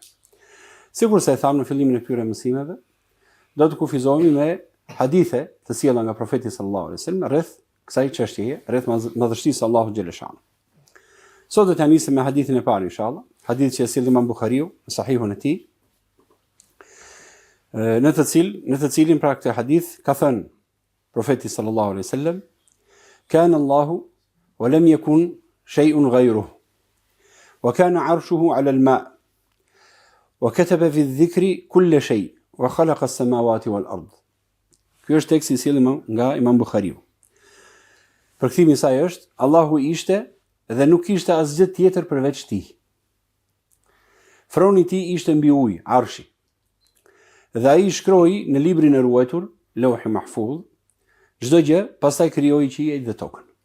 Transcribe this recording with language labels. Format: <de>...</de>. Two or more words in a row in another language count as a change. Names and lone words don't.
<sq>Sikur se e thamë në fillimin e këtyre mësimeve, do të kufizohemi me hadithe të sjella nga profeti</sq> <ar>صلى الله عليه وسلم</ar> <sq>rreth kësaj çështjeje, rreth madhështisë së Allahut Gjeleshanu. Sot do të nisim me hadithin e parë inshallah, hadith që e sjell Imam Buhariu në Sahihun e tij, në të cilin pra këtë hadith ka thënë profeti</sq> <ar>صلى الله عليه وسلم: "كان الله ولم يكن شيء غيره وكان عرشه على الماء وكتب في الذكر كل شيء وخلق السماوات والأرض."</ar> <sq>Ky është teksti i sjellur nga Imam Buhariu. Përkthimi i saj është: Allahu ishte dhe nuk kishte asgjë tjetër përveç tij. Froni i tij ishte mbi ujë, arshi. Dhe ai shkroi në librin e ruajtur, Lauhi Mahfuz, çdo gjë, pastaj krijoi qiejt dhe tokën.</sq>